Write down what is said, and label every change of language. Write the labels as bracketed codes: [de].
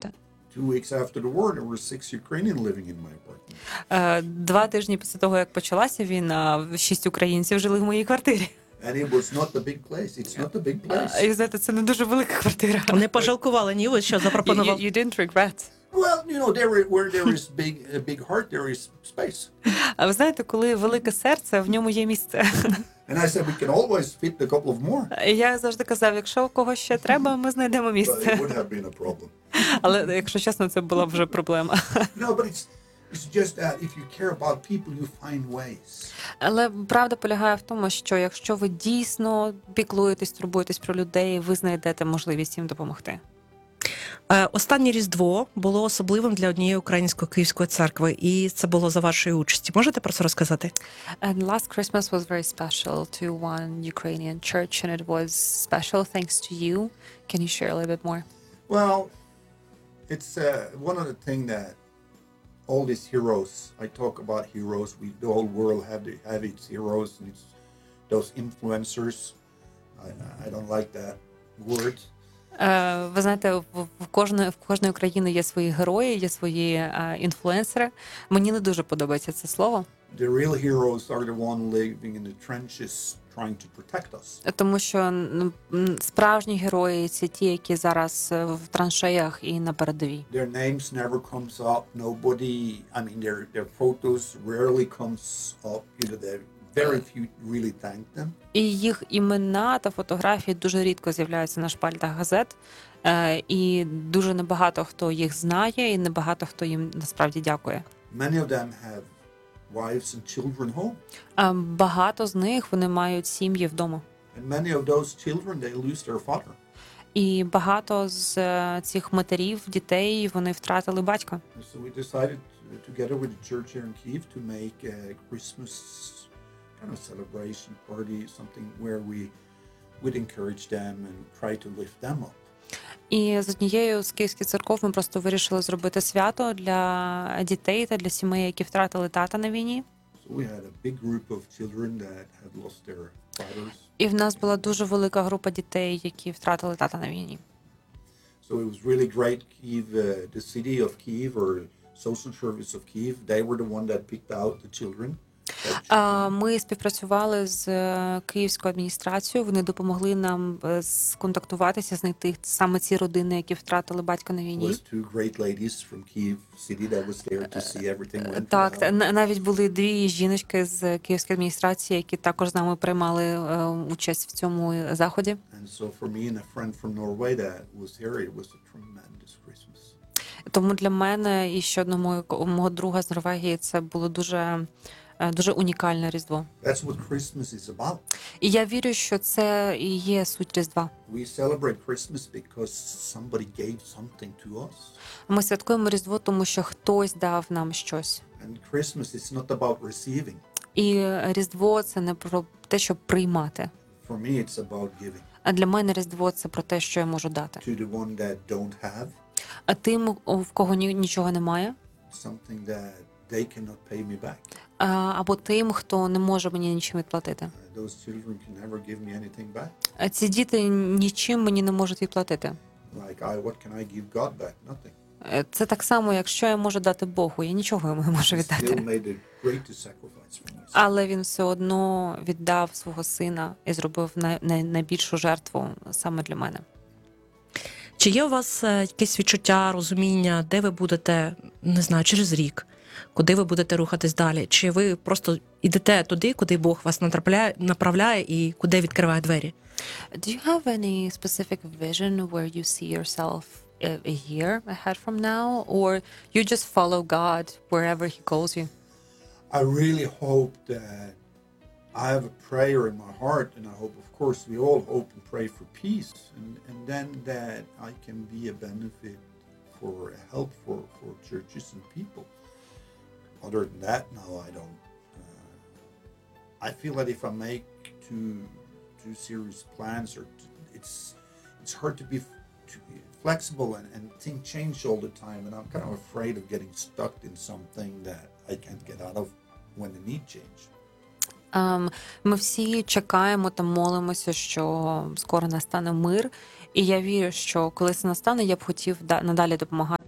[en] 2 weeks after the war, there were 6 Ukrainians living in my apartment. [uk] 2 тижні після того, як почалася війна, 6 українців жили в моїй квартирі. [en] And it was not a big place. It's not a big place. [uk] Знаєте, це не дуже велика квартира. Не пожалкували ні ви, що запропонував. [en] You didn't regret. Well, you know, there where there is big heart, there is space. [uk] А ви знаєте, коли велике серце, в ньому є місце. [en] And I said we can always fit a couple of more. [uk] Я завжди казав, якщо у когось ще треба, ми знайдемо місце. [en] But it would have been a problem. [uk] Але якщо чесно, це була б вже проблема. [en] No, but it's just that if you care about people, you find ways. [uk] Але правда полягає в тому, що якщо ви дійсно піклуєтесь, турбуєтесь про людей, ви знайдете можливість їм допомогти. Останнє Різдво було особливим для однієї української київської церкви, і це було за вашої участі. Можете про це розказати? [en] And last Christmas was very special to one Ukrainian church, and it was special thanks to you. Can you share a little bit more? Well, it's one of the thing that all these heroes, I talk about heroes, we the whole world have its heroes, and it's those influencers. I don't like that word. [uk] Ви знаєте, в кожної країни є свої герої, є свої інфлюенсери. Мені не дуже подобається це слово. [en] The real heroes are the one living in the trenches trying to protect us. [uk] Тому що справжні герої – це ті, які зараз в траншеях і на передовій. [en] Their names never comes up. Nobody, I mean, their photos rarely comes up. You know, very few really thank them. [uk] І їх імена та фотографії дуже рідко з'являються на шпальтах газет, і дуже небагато хто їх знає, і небагато хто їм насправді дякує. [en] Many of them have wives and children home. [uk] Багато з них вони мають сім'ї вдома. [en] And many of those children they lose their father. [uk] І багато з цих матерів, дітей, вони втратили батька. [en] So we decided together with the church here in Kyiv to make a Christmas kind of celebration party, something where we would encourage them and try to lift them up. [uk] І з однією з київських церков ми просто вирішили зробити свято для дітей та для сімей, які втратили тата на війні. [en] So we had a big group of children that had lost their fathers. [uk] І в нас була дуже велика група дітей, які втратили тата на війні. [en] So it was really great. Kyiv, the city of Kyiv or social service of Kyiv, they were the one that picked out the children. [uk] Ми співпрацювали з київською адміністрацією. Вони допомогли нам сконтактуватися, знайти саме ці родини, які втратили батька на війні. [en] Was two great ladies from Kyiv city that was there to see everything went. [uk] Так, навіть були дві жіночки з київської адміністрації, які також з нами приймали участь в цьому заході. [en] And so for me and a friend from Norway that was here, it was a tremendous Christmas. [uk] Тому для мене і ще одного мого друга з Норвегії це було дуже унікальне Різдво. [en] That's what Christmas is about. [uk] І я вірю, що це і є суть Різдва. [en] We celebrate Christmas because somebody gave something to us. [uk] Ми святкуємо Різдво, тому що хтось дав нам щось. [en] And Christmas is not about receiving. [uk] І Різдво це не про те, щоб приймати. [en] For me it's about giving. [uk] А для мене Різдво це про те, що я можу дати. [en] To the one that don't have. [uk] А тим, в кого нічого немає. [en] Something that they cannot pay me back. [uk] Або тим, хто не може мені нічим відплатити. [en] Those children can never give me anything back. [uk] Ці діти нічим мені не можуть відплатити. [en] Like I, what can I give God back? Nothing. [uk] Це так само, якщо я можу дати Богу, я нічого йому не можу віддати. [en] Still made a great sacrifice for me. [uk] Але він все одно віддав свого сина і зробив найбільшу жертву саме для мене. Чи є у вас якесь відчуття, розуміння, де ви будете, не знаю, через рік? Куди ви будете рухатись далі? Чи ви просто йдете туди, куди Бог вас направляє і куди відкриває двері? [en] Do you have any specific vision where you see yourself a year ahead from now, or you just follow God wherever he calls you? I really hope that I have a prayer in my heart, and I hope, of course, we all hope and pray for peace, and then that I can be a benefit for help for churches and people. Other than that, no, I don't. I feel that if I make two serious plans, or it's hard to be flexible and things change all the time, and I'm kind of afraid of getting stuck in something that I can't get out of when the need change. [uk] Ми всі чекаємо та молимося, що скоро настане мир, і я вірю, що коли це настане, я б хотів надалі допомагати.